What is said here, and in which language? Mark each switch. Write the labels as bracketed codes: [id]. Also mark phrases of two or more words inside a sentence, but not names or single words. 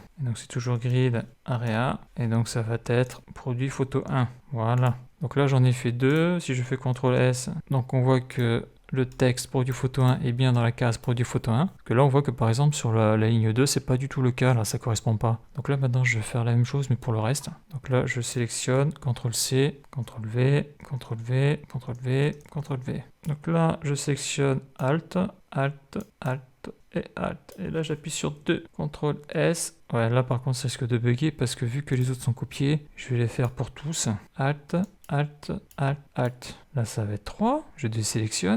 [fr] Et donc c'est toujours [en] grid area, [fr] et donc ça va être produit photo 1, voilà. Donc là j'en ai fait 2, si je fais CTRL S, donc on voit que le texte produit photo 1 est bien dans la case produit photo 1. Parce que là, on voit que par exemple, sur la ligne 2, c'est pas du tout le cas, là, ça correspond pas. Donc là, maintenant, je vais faire la même chose, mais pour le reste. Donc là, je sélectionne, CTRL-C, CTRL-V, CTRL-V, CTRL-V, CTRL-V. Donc là, je sélectionne Alt, Alt, Alt et Alt. Et là, j'appuie sur 2, CTRL-S. Ouais, là, par contre, ça risque de bugger parce que vu que les autres sont copiés, je vais les faire pour tous. Alt, Alt, Alt, Alt. Là, ça va être 3. Je désélectionne.